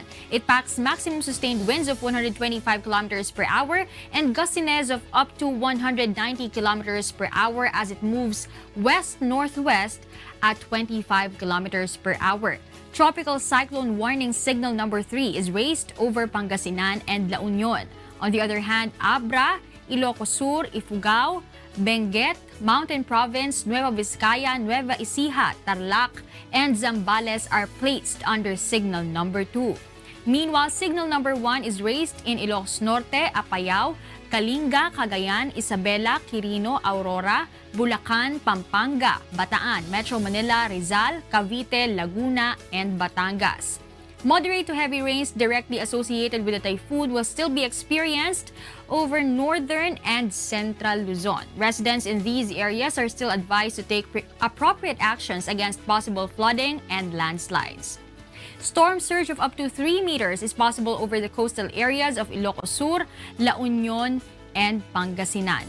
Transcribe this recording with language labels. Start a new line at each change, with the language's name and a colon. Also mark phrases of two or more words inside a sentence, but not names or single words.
English: It packs maximum sustained winds of 125 kilometers per hour and gustiness of up to 190 kilometers per hour as it moves west-northwest at 25 kilometers per hour. Tropical cyclone warning signal number 3 is raised over Pangasinan and La Union. On the other hand, Abra, Ilocos Sur, Ifugao, Benguet, Mountain Province, Nueva Vizcaya, Nueva Ecija, Tarlac, and Zambales are placed under signal number 2. Meanwhile, signal number 1 is raised in Ilocos Norte, Apayao, Kalinga, Cagayan, Isabela, Quirino, Aurora, Bulacan, Pampanga, Bataan, Metro Manila, Rizal, Cavite, Laguna, and Batangas. Moderate to heavy rains directly associated with the typhoon will still be experienced over northern and central Luzon. Residents in these areas are still advised to take appropriate actions against possible flooding and landslides. Storm surge of up to 3 meters is possible over the coastal areas of Ilocos Sur, La Union, and Pangasinan.